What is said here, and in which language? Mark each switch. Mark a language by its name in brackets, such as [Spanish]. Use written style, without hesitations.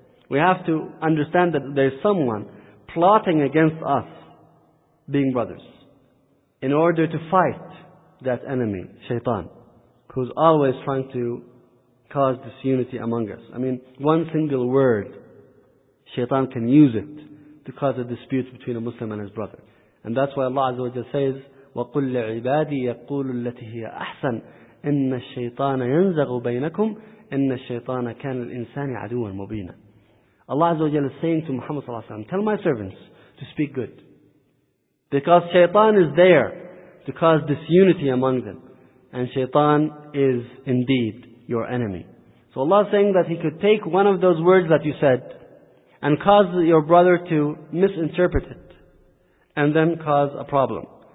[English] We have to understand that there is someone plotting against us being brothers in order to fight that enemy, shaitan, who's always trying to cause disunity among us. I mean, one single word, shaitan can use it to cause a dispute between a Muslim and his brother. And that's why Allah Azza wa Jalla says, [Arabic] وَقُلْ لِعِبَادِي يَقُولُ الَّتِي هِيَ أَحْسَنُ إِنَّ الشَّيْطَانَ يَنْزَغُ بَيْنَكُمْ إِنَّ الشَّيْطَانَ كَانَ الْإِنسَانِ عَدُوًا مُبِينًا. [English] Allah Azza wa Jalla is saying to Muhammad Sallallahu Alaihi Wasallam, tell my servants to speak good. Because shaitan is there to cause disunity among them. And shaitan is indeed your enemy. So Allah is saying that He could take one of those words that you said and cause your brother to misinterpret it and then cause a problem.